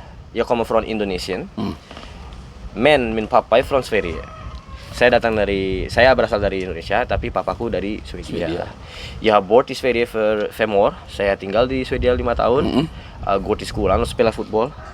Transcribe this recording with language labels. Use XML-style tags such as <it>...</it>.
<sv>Jag kommer från Indonesien. Men min pappa är från Sverige.</sv> <id>Saya berasal dari Indonesia, tapi papaku dari Swedia.</id> <sv>Jag har bott i Sverige för 5 år.</sv> <id>Saya tinggal di Swedia 5 tahun.</id> <sv>Går till skolan och spelar fotboll.</sv>